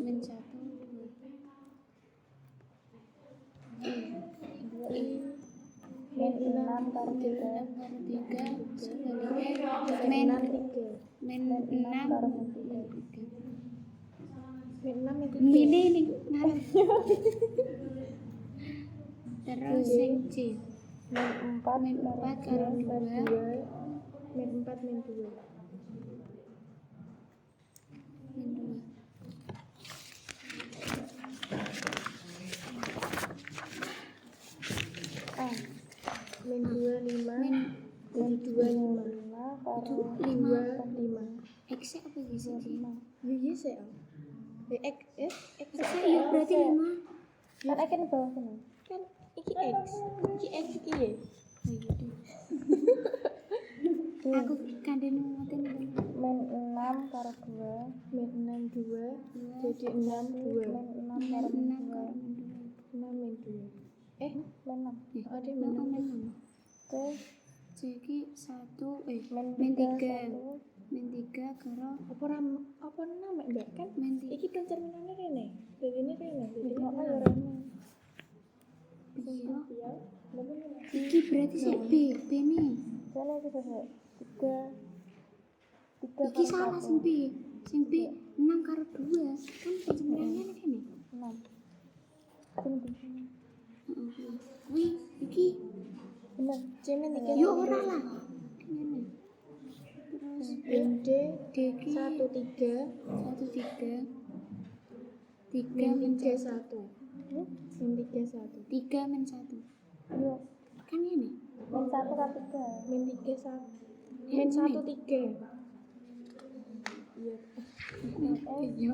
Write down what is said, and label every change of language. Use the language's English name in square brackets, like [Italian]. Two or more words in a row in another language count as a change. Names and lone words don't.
[Indonesian] Min 1 2. I [Javanese] Min 6 karo 3. 6 karo 3 sebaliknya [Indonesian] min min 3. min 6 [Javanese] karo [Indonesian] min min 3. Min 6 min 3. [Javanese] Ini ngarep. Terus sing C. [Indonesian] Min 4 [Javanese] Min 4 karo 2. [Indonesian] 2. Min 4 min 2. Min 2. Min 2 5. Min Jadi 2 5. [Javanese] 5 karo [Indonesian] 5. 2 5. X apa gitu sih? Iya sih. X X iya berarti 5. kan akan bawah sini. [Javanese] kan iki X. Iki X iki Y. Oh iya deh. Aku kandhen ngoten Min 6 karo 2. [Indonesian] Min 6 2. Jadi 6 2. [Javanese] Min 6 karo [Indonesian] min min [Javanese] 6 karo [Indonesian] 2. min 2. 6 min 2. Min 6. Ada min 6. Terus Jadi 1 min min 3 [Javanese] 3. Min 3 karo [Indonesian] Apa nama Mbak kan? min 3. [Javanese] Iki pencerminannya rene. Dadine rene. Jadi [Indonesian] kok apa ayo ya? [Javanese] rene. [Indonesian] Iya. Iki berarti sih B nih. [Javanese] Soalnya iki sesek 3. Iki salah sing B. Sing B 6 karo 2. Kan pencerminannya kene. [Indonesian] 6. Sing di sini. [Javanese] Heeh. Kuwi iki [Indonesian] Bener. [Javanese] Cemen iki. yo ora lah. Ngene. Terus [Indonesian] Min D D iki 1 3. 1 3. 3 Min min 3 1. 1. Min 3 1. 3 min 1. [Javanese] Yo, [Indonesian] Kan ini. [Javanese] min 1 karo 3. [Indonesian] Min 3 1. Min 1 3. Iya. Iya.